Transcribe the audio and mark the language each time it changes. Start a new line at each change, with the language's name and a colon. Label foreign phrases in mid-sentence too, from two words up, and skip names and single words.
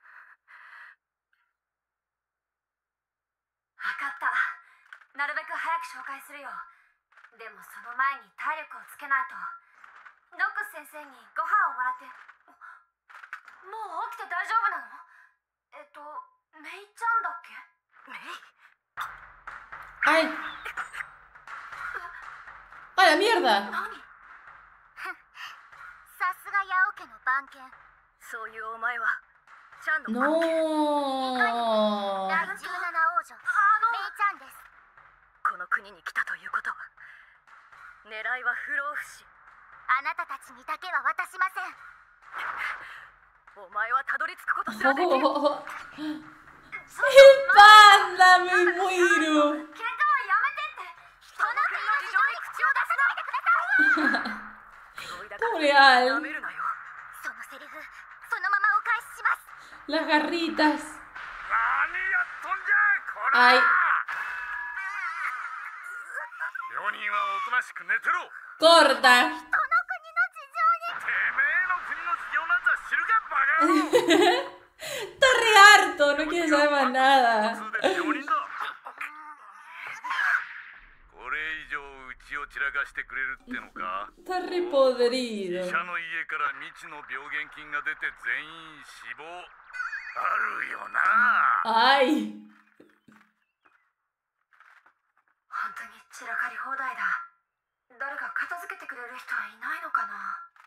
Japanese: 分かった。なるべく早く紹介するよ。でもその前に体力をつけないと。ノックス先生にご飯をもらって。もう起きて大丈夫なの？メイちゃんだっけ？メイ？
Spanish: Ay. ¡A la mierda!
Japanese: さすがヤオ家の番犬。そういうお前はちゃんの番犬。
Spanish: No.
Japanese: 第17王女、メイちゃんです。この国に来たということは、狙いは不老不死。あなたたちにだけは渡しません。お前はたどり着くことすらできる。
Spanish: El panda, me muero.
Japanese: 喧嘩はやめてって。この国の事情に口を出さないでください。
Spanish: Pobre Al.
Japanese: 舐めるなよ。そのセリフ、そのままお返しします。
Spanish: Las garritas.
Japanese: 何やっとんじゃこら。
Spanish: Ay.
Japanese: 病人はおとなしく寝てろ。
Spanish: Corta.
Japanese: てめえの国の事情なんざ知るかバカ野郎。
Spanish: Está re harto, no quiere saber más nada.
Japanese: これ以上うちを散らかしてくれるってのか。
Spanish: Está re podrido.
Japanese: 医者の家から未知の病原菌が出て全員死亡。あるよな。
Spanish: Ay.
Japanese: 本当に散らかり放題だ。誰か片付けてくれる人はいないのかな。